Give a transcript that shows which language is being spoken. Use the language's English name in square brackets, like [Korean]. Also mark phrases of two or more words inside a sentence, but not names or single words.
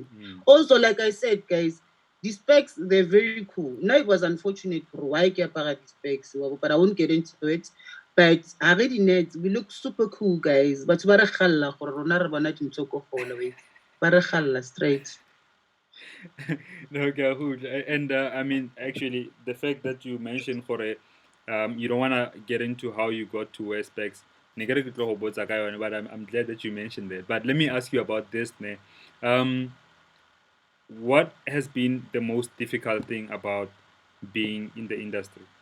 [English] Also, like I said, guys, the specs, they're very cool. Now it was unfortunate for why [Southern Sotho] ke apara [English] the specs, but I won't get into it. But already net, we look super cool, guys. [Southern Sotho] But ba re khalla gore rona re bona dintho ko gole we. Ba re khalla straight. [English] No, good. And I mean, actually, the fact that you mentioned for you don't want to get into how you got to wear specs. But I'm glad that you mentioned that. But let me ask you about this. What has been the most difficult thing about being in the industry?